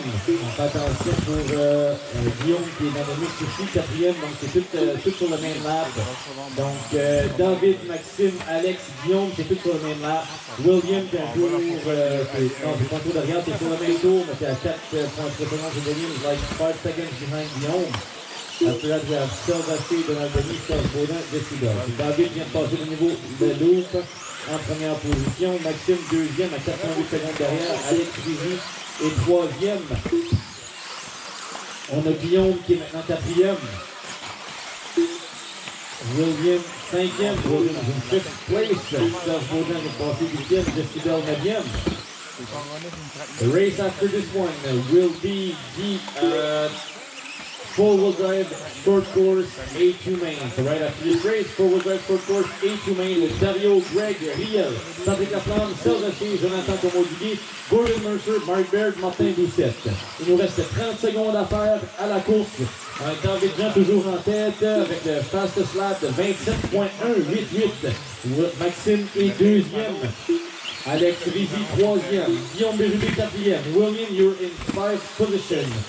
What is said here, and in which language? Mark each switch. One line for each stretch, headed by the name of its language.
French: On fait attention pour Guillaume qui est dans le mix aussi, quatrième. Donc c'est tout sur le même lap. Donc David, Maxime, Alex, Guillaume, c'est tout sur le même lap. William qui est un tour, non c'est pas un tour derrière, c'est sur le même tour, mais c'est à 4.3 secondes de William,
English: like 5 seconds behind Guillaume. After that, we have Serge Donald Denis, Serge Baudin, Jesse Bell.
French: David vient de passer le niveau de loop en première position. Maxime, deuxième à 4,8 secondes derrière. Alex Rizzi est troisième. On a Guillaume qui est maintenant quatrième. William, cinquième.
English: William in fifth place.
French: Serge Baudin est passé huitième. Jesse Bell, neuvième.
English: The race after this one will be the four-wheel drive short course A2 main. So right after this race, four-wheel drive short course A2 main with Dario, Greg, Riel, Patrick Laflamme, Serge Haché, Jonathan Comaudier, Gordon Mercer, Mark Baird, Martin Doucette.
French: Il nous reste 30 secondes à faire à la course. Avec David Jean toujours en tête avec le fastest lap de 27.188. Maxime est deuxième. Alex Rizzi troisième. Guillaume Berube quatrième.
English: William, you're in 5th position.